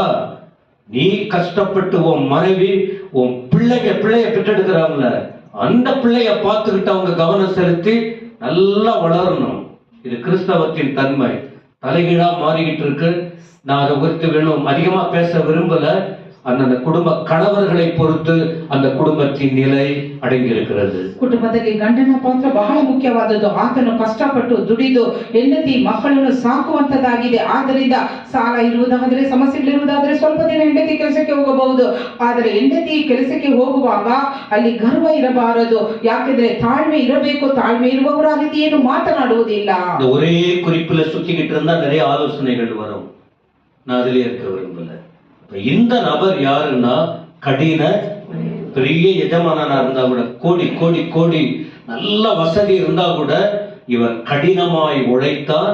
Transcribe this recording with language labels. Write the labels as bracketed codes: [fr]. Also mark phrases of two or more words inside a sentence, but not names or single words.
[ta] நீ கஷ்டப்பட்டு உன் மனைவி, உன் பிள்ளைய பெற்றெடுக்கிறாங்கள, அந்த பிள்ளைய பார்த்துக்கிட்டு அவங்க கவனம் செலுத்தி நல்லா வளரணும். இது கிறிஸ்தவத்தின் தன்மை. தலைகீழா மாறிக்கிட்டு இருக்கு. நான் அதை குறித்து வேணும் அதிகமா பேச விரும்பல. அந்த குடும்ப கணவர்களை பொறுத்து அந்த குடும்பத்தின் நிலை [kn] ಅಡಗಿ ಇರುತ್ತದೆ. ಕುಟುಂಬದಲ್ಲಿ ಗಂಡನ ಪಾತ್ರ ಬಹಳ ಮುಖ್ಯವಾದದ್ದು. ಆತನು ಕಷ್ಟಪಟ್ಟು ದುಡಿದು ಹೆಂಡತಿ ಮಕ್ಕಳನ್ನು ಸಾಕುವಂತದ್ದಾಗಿದೆ. ಆದ್ದರಿಂದ ಸಾಲ ಇರುವುದಾದರೆ, ಸಮಸ್ಯೆಗಳಿರುವುದಾದರೆ ಸ್ವಲ್ಪ ದಿನ ಹೆಂಡತಿ ಕೆಲಸಕ್ಕೆ ಹೋಗಬಹುದು. ಆದರೆ ಹೆಂಡತಿ ಕೆಲಸಕ್ಕೆ ಹೋಗುವಾಗ ಅಲ್ಲಿ ಗರ್ವ ಇರಬಾರದು. ಯಾಕೆಂದ್ರೆ ತಾಳ್ಮೆ ಇರಬೇಕು. ತಾಳ್ಮೆ ಇರುವವರ ರೀತಿ ಏನು ಮಾತನಾಡುವುದಿಲ್ಲ. [ta] ஒரே குறிப்புல சுத்திக்கிட்டு இருந்தா நிறைய ஆலோசனைகள் வரும். நான் அதிலே இருக்க விரும்பல. இந்த நபர் யாருன்னா கடின பெரிய எஜமானனா இருந்தா கூட, கோடி கோடி கோடி நல்ல வசதி இருந்தா கூட, இவர் கடினமாய் உழைத்தான்.